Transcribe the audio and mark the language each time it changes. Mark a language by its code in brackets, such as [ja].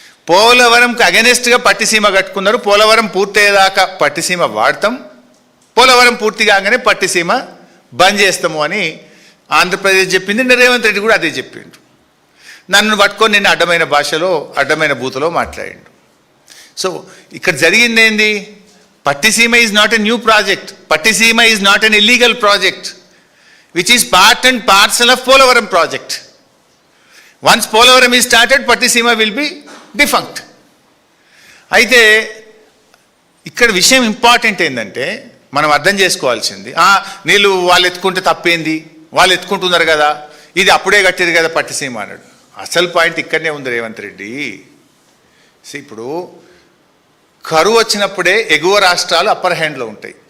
[te] పోలవరంకి అగెనెస్ట్గా పట్టిసీమ కట్టుకున్నారు. పోలవరం పూర్తయ్యేదాకా పట్టిసీమ వాడతాం, పోలవరం పూర్తి కాగానే పట్టిసీమ బంద్ చేస్తాము అని ఆంధ్రప్రదేశ్ చెప్పింది. రేవంత్ రెడ్డి కూడా అదే చెప్పిండు. నన్ను పట్టుకొని నేను అడ్డమైన భాషలో, అడ్డమైన బూతులో మాట్లాడిండు. సో ఇక్కడ జరిగింది ఏంది? [en] Pattisima is not a new project. Pattisima is not an illegal project, which is part and parcel of Polavaram project. Once Polavaram is started, Pattisima will be defunct. [te] అయితే ఇక్కడ విషయం ఇంపార్టెంట్ ఏంటంటే మనం అర్థం చేసుకోవాల్సింది, నీళ్ళు వాళ్ళు ఎత్తుకుంటే తప్పేంది, వాళ్ళు ఎత్తుకుంటున్నారు కదా, ఇది అప్పుడే కట్టారు కదా పట్టిసీమ అన్నాడు. అసలు పాయింట్ ఇక్కడనే ఉంది రేవంత్ రెడ్డి. ఇప్పుడు కరువు వచ్చినప్పుడే ఎగువ రాష్ట్రాలు అప్పర్ హ్యాండ్లో ఉంటాయి.